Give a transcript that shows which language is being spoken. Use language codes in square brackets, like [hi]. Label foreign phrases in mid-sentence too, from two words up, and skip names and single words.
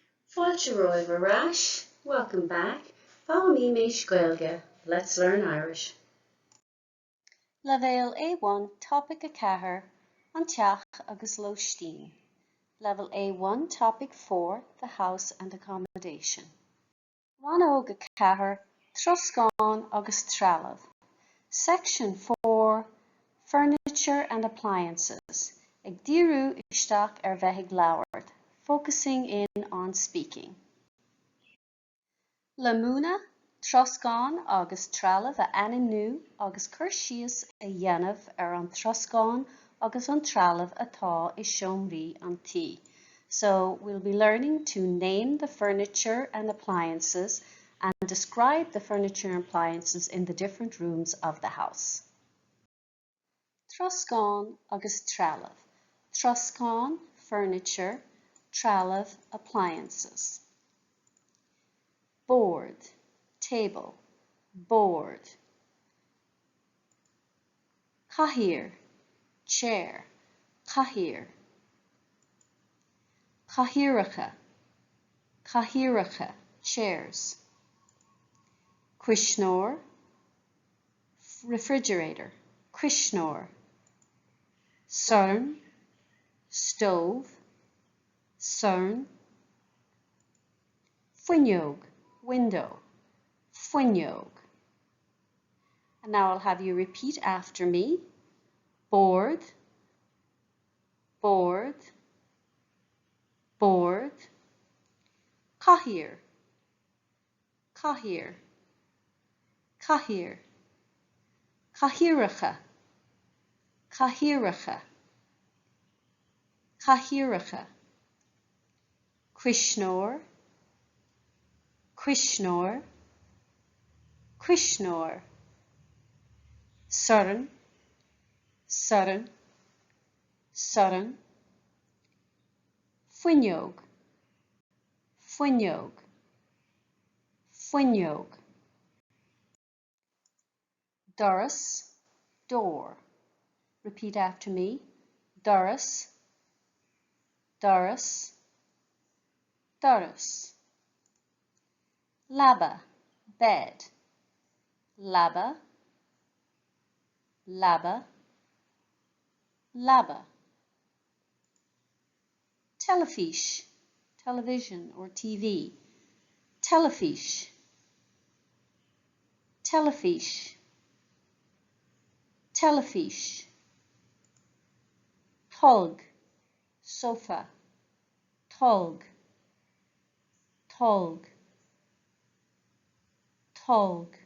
[ga] Fáilte roimh arás. [en] Welcome back. Follow me, Miss Gaeilge. Let's learn Irish. Level A1 Topic [ga] a Cahar an Teach agus Lóistín. [en] Level A1 Topic 4 The House and Accommodation. [ga] Rannóg a Cahar Troscán agus trealamh. [en] Section 4 Furniture and Appliances. [ga] Ag díriú isteach bheithigh Labhairt, [en] focusing in on speaking. [ga] Le múna, Troscán agus trealamh a ainmniú agus chuir síos a dhéanamh an Troscán agus an trealamh atá I seomraí an tí. [en] So we'll be learning to name the furniture and appliances and describe the furniture and appliances in the different rooms of the house. [ga] Troscán agus trealamh. Troscán, furniture, trealamh, [en] appliances. [ga] Board, table, board. Chathaoir, chair, chathaoir. Chathaoireacha, chairs. Cúisneoir, refrigerator, cúisneoir. Soirn, stove, soirn. Fuinneog, window, fuinneog. [en] And now I'll have you repeat after me. [ga] Board, board, board. Chathaoir, chathaoir, chathaoir. Chathaoireacha, chathaoireacha, chathaoireacha. Cúisneoir, cúisneoir, cúisneoir. Soirn, soirn, soirn. Fuinneog, fuinneog, fuinneog. Doras, [en] door. Repeat after me. [ga] Doras, doras, doras. Labba, bed. Labba, labba, labba. Telefiche, [en] television or TV. [ga] Telefiche, telefiche, telefiche. Tolg, sofa, tolg, tolg, tolg.